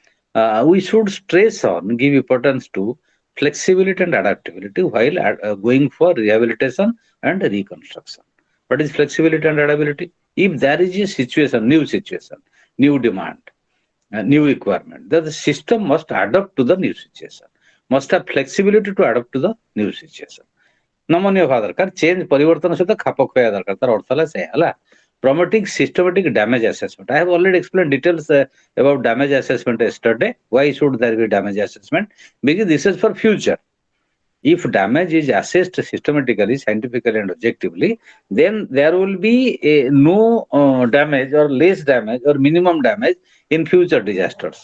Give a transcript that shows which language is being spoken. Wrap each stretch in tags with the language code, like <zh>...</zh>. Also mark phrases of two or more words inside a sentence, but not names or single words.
<en>We should stress on, give importance to flexibility and adaptability while going for rehabilitation and reconstruction. What is flexibility and adaptability? If there is a situation, new demand, new requirement, then the system must adapt to the new situation, must have flexibility to adapt to the new situation.</en> <or>ନମନୀୟ ହବା ଦରକାର, ଚେଞ୍ଜ ପରିବର୍ତ୍ତନ ସହିତ ଖାପ ଖୁଆଇବା ଦରକାର, ତାର ଅର୍ଥ ହେଲା ସେଇଆ ହେଲା।</or> <en>Promoting systematic damage assessment. I have already explained details about damage assessment yesterday. Why should there be damage assessment? Because this is for future. If damage is assessed systematically, scientifically, and objectively, then there will be no damage or less damage or minimum damage in future disasters.</en>